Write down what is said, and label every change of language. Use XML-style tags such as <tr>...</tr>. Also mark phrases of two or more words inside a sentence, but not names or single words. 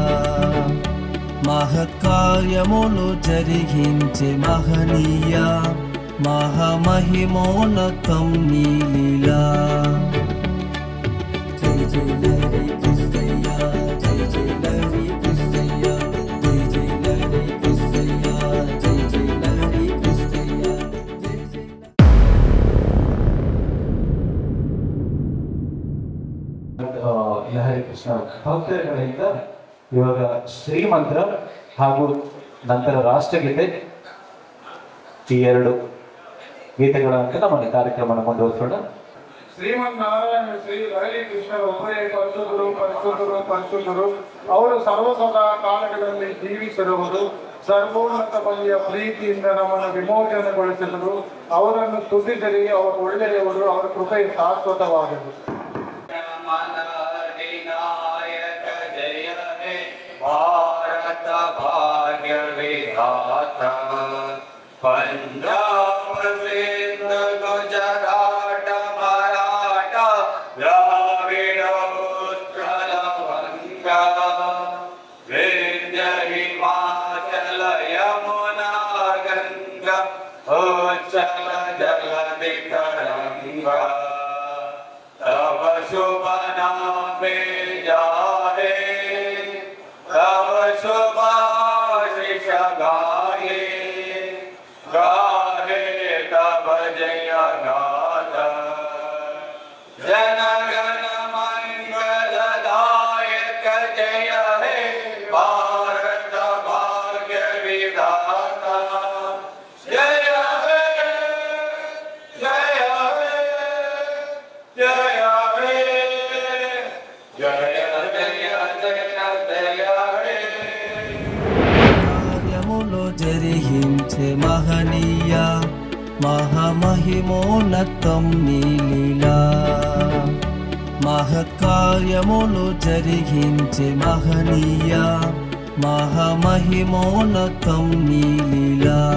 <te>మహత్కార్యములు జరిగించే మహనీయ మహామహిమోన్నతం నీ లీలా. జై జై లహరి కృష్ణయ్య, జై జై లహరి కృష్ణయ్య, జై జై లహరి కృష్ణయ్య, జై జై లహరి కృష్ణయ్య, జై జై.</te> <kn>ಲಹರಿ ಕೃಷ್ಣ ಭಕ್ತರುಗಳಿಂದ ಇವಾಗ ಶ್ರೀಮಂತ್ರ ಹಾಗೂ ನಂತರ ರಾಷ್ಟ್ರಗೀತೆ ಈ ಎರಡು ಗೀತೆಗಳಂತೆ ನಮ್ಮ ಕಾರ್ಯಕ್ರಮನ ಮುಂದುವರಿಸೋಣ. ಶ್ರೀಮನ್ನಾರಾಯಣ ಶ್ರೀ ಲಹರಿ ಕೃಷ್ಣ ಒಬ್ಬರೇ ಪರಿಶುದ್ಧರು ಪರಿಶುದ್ಧರು ಪರಿಶುದ್ಧರು. ಅವರು ಸರ್ವಸದಾ ಕಾಲಗಳಲ್ಲಿ ಜೀವಿಸಿರುವರು. ಸರ್ವೋನ್ನತ ಬಗೆಯ ಪ್ರೀತಿಯಿಂದ ನಮ್ಮನ್ನು ವಿಮೋಚನೆಗೊಳಿಸಿದರು. ಅವರನ್ನು ಸ್ತುತಿಸಿರಿ, ಅವರು ಒಳ್ಳೆಯವರು, ಅವರ ಕೃಪೆ ಶಾಶ್ವತವಾದದು.</kn> <bn>ভারত ভাগ্য বিধাতা পাঞ্জাব সিন্ধু গুজরাট মারাঠা দ্রাবিড় উৎকল বঙ্গ বিন্ধ্য হিমাচল যমুনা গঙ্গা উচ্ছল জলধি তরঙ্গ. তব শুভ নামে জাগে, তব শুভাশিষ মাগে, গাহে তব জয় গাথা. জন গণ মঙ্গলদায়ক জয় হে ভারত ভাগ্য বিধাতা. জয় হে জয় হে জয় হে জয় हे जय</bn> <te>కార్యములు జరిగించే మహనీయ మహామహిమోన్నతం నీ లీలా. మహత్కార్యములు జరిగించే మహనీయ మహామహిమోన్నతం నీ లీలా.</te>